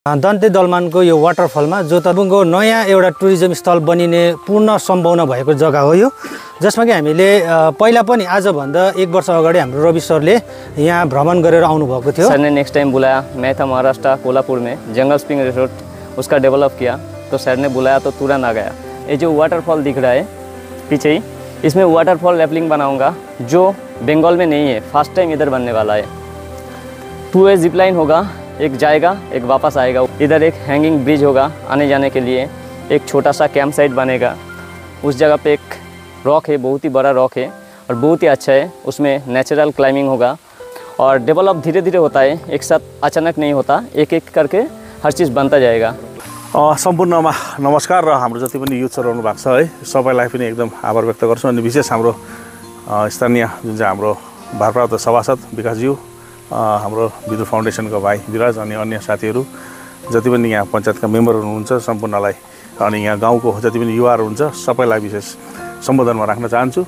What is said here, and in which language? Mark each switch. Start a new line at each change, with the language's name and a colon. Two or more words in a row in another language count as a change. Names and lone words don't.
Nepali: दन्ते दलमानको यो वाटरफलमा जो तपाईँको नयाँ एउटा टुरिज्म स्थल बनिने पूर्ण सम्भावना भएको जग्गा हो यो, जसमा कि हामीले पहिला पनि आजभन्दा 1 वर्ष अगाडि हाम्रो रवि सरले यहाँ भ्रमण गरेर आउनुभएको थियो।
Hindi: सर ने
English: next time
Hindi: बुलाया, मैं था महाराष्ट्र कोल्हापुर में जंगल स्प्रिंग रिसोर्ट उसका डेवलप किया, तो सर ने बुलाया तो तुरंत आ गया। ये जो वाटरफॉल दिख रहा है पीछे ही, इसमें
English: waterfall rappelling
Hindi: बनाऊंगा जो बंगाल में नहीं है,
English: first time
Hindi: इधर बनने वाला है। 2
English: way zip line
Hindi: होगा, एक जाएगा एक वापस आएगा। इधर एक
English: hanging bridge
Hindi: होगा आने जाने के लिए, एक छोटा सा
English: camp site
Hindi: बनेगा। उस जगह पे एक रॉक है, बहुत ही बड़ा रॉक है और बहुत ही अच्छा है, उसमें
English: natural climbing
Hindi: होगा और डेवलप धीरे धीरे होता है, एक साथ अचानक नहीं होता, एक एक करके हर चीज़ बनता जाएगा।
Nepali: सम्पूर्णमा नमस्कार र हाम्रो जति पनि युथ रहनु भएको छ है, सबैलाई पनि एकदम आभार व्यक्त गर्छु। अनि विशेष हाम्रो स्थानीय जुन चाहिँ हाम्रो भारप्राप्त सभासद विकासज्यू, हाम्रो विद्युत फाउन्डेसनको भाइ विराज अनि अन्य साथीहरू जति पनि यहाँ पञ्चायतका मेम्बर हुनुहुन्छ सम्पूर्णलाई, अनि यहाँ गाउँको जति पनि युवाहरू हुन्छ सबैलाई विशेष सम्बोधनमा राख्न चाहन्छु।